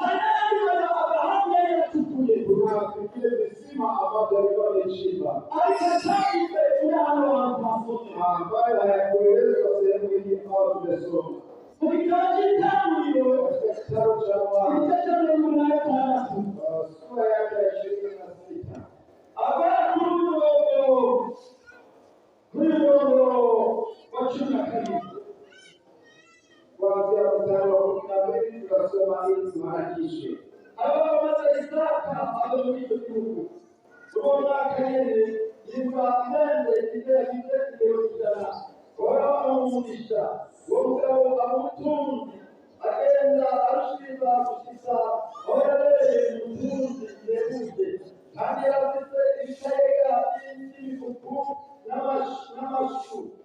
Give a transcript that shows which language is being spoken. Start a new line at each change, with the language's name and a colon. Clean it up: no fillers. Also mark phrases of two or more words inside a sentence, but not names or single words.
Swahili: Kuna vile visima ambavyo alikuwa amechimba ambayo hayakuelezwa sehemu hii ambayo tumesoma katika kitabu cha Mwanzo sura yake ya 26. Kuanzia mstari wa 12 tutasoma ili tuharakishe.
Rundi: agenda arushiza gushitsa aho yabereye umutunzi yeguje kandi afite ibitega by'ibikuku n'amashu